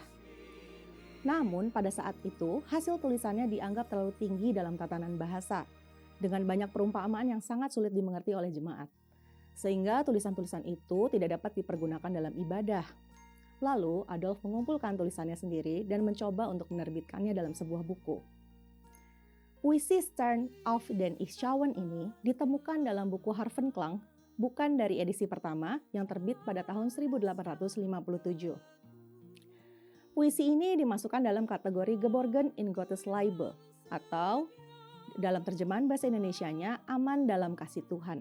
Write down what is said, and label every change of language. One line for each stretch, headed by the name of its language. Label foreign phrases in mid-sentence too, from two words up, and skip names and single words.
Indonesian: Namun pada saat itu hasil tulisannya dianggap terlalu tinggi dalam tatanan bahasa, dengan banyak perumpamaan yang sangat sulit dimengerti oleh jemaat. Sehingga tulisan-tulisan itu tidak dapat dipergunakan dalam ibadah. Lalu Adolf mengumpulkan tulisannya sendiri dan mencoba untuk menerbitkannya dalam sebuah buku. Puisi Stern of den Ich schauen ini ditemukan dalam buku Harfenklang, bukan dari edisi pertama yang terbit pada tahun 1857. Puisi ini dimasukkan dalam kategori Geborgen in Gottes Liebe, atau dalam terjemahan bahasa Indonesianya, aman dalam kasih Tuhan.